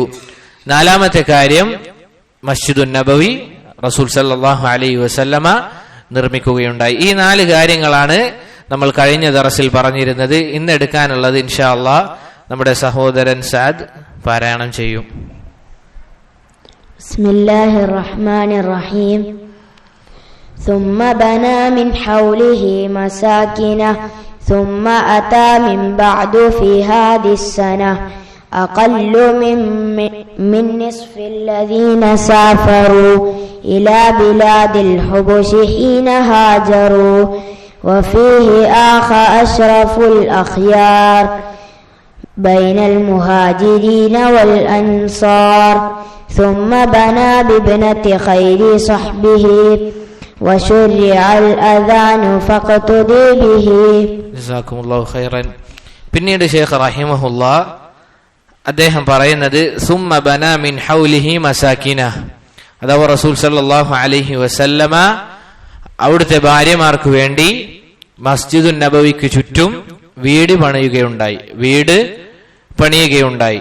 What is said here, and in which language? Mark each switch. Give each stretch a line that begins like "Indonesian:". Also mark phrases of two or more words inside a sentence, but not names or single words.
Malayalam: നാലാമത്തെ കാര്യം, മസ്ജിദുൻ നബവി റസൂൽ
Arabic: صلى الله عليه وسلم
Malayalam: നിർമ്മിക്കുകയുണ്ടായി. ഈ 4 കാര്യങ്ങളാണ് നമ്മൾ കഴിഞ്ഞ ദർസിൽ പറഞ്ഞിരുന്നത്. ഇന്ന് എടുക്കാനുള്ളത്
Arabic: إن شاء الله
Malayalam: നമ്മുടെ സഹോദരൻ സഅദ് പാരായണം ചെയ്യും.
Arabic: بسم الله الرحمن الرحيم. ثم بنى من حوله مساكنه ثم أتى من بعد في هذه السنة أقل من نصف الذين سافروا إلى بلاد الحبش حين هاجروا وفيه آخى أشرف الأخيار بين المهاجرين والأنصار ثم بنى بابنة خير صحبه وشرع الأذان فاقتدي به. جزاكم الله خيرا.
Malayalam: പിന്നീട് ശൈഖ് റഹിമഹുല്ലാഹ് അദ്ദേഹം പറയുന്നത്
Arabic: ثم بنى من حوله مساكن,
Malayalam: അഥവാ റസൂൽ
Arabic: صلى الله عليه وسلم
Malayalam: അവിടുത്തെ ഭാര്യമാർക്ക് വേണ്ടി മസ്ജിദുൻ നബവിക്ക് ചുറ്റും വീട് പണിയുകയുണ്ടായി.